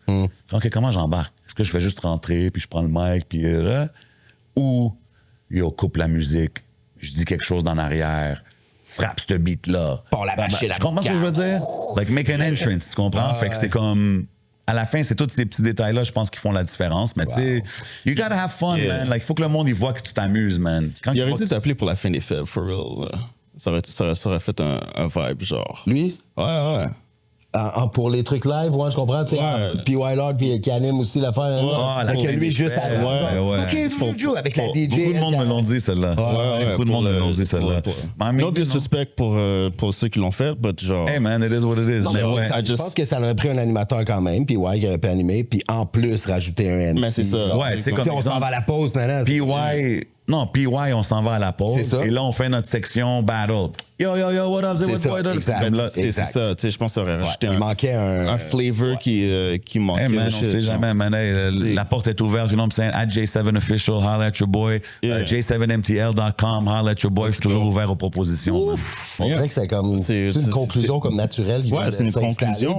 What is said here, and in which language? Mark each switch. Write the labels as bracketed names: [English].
[French] OK, comment j'embarque? Est-ce que je fais juste rentrer, puis je prends le mic, puis là? Ou, yo, coupe la musique, je dis quelque chose d'en arrière, frappe ce beat-là. Pour la machine à Tu comprends ce que je veux dire? [English] Like, make an entrance, [French] tu comprends? Fait que c'est comme... À la fin, c'est tous ces petits détails-là, je pense, qui font la différence. Mais tu sais, [English] you gotta have fun, man. [French] Like, faut que le monde, il voit que tu t'amuses, man. Il aurait dû t'appeler pour la fin des fêtes, [English] for real. [French] Ça aurait fait un vibe, genre. Lui? Ouais. Pour les trucs live, ouais, je comprends, tu sais. Ouais. Puis Lord, puis qui anime aussi l'affaire. la lui, juste avant. ouais. OK, faut jouer avec la DJ. Beaucoup de monde me l'ont dit, celle-là. Beaucoup de monde me l'ont dit, celle-là. [English] No disrespect [French] pour ceux qui l'ont fait, but genre... [English] Hey, man, it is what it is. [French] Mais ouais. Je pense que ça aurait pris un animateur quand même, puis qui aurait pu animer, puis en plus rajouter un MC. Mais c'est ça. Ouais, tu sais, comme on s'en va à la pause, nanana. PY, on s'en va à la pause. C'est ça. Et là, on fait notre section battle. [English] Yo, what up, c'est [French] ça, [English] what boy? [French] exact. C'est ça, tu sais, je pense que ça aurait rajouté il manquait un flavor qui manquait. Hey man, on sait jamais, man. Hey, la porte est ouverte, [English] you know what I'm saying? At J7 Official, holla at your boy. [French] J7MTL.com, [English] holla at your boy. [French] Je suis toujours ouvert aux propositions. [English] Man. [French] On dirait que c'est comme c'est une conclusion comme naturelle. Ouais, c'est une conclusion.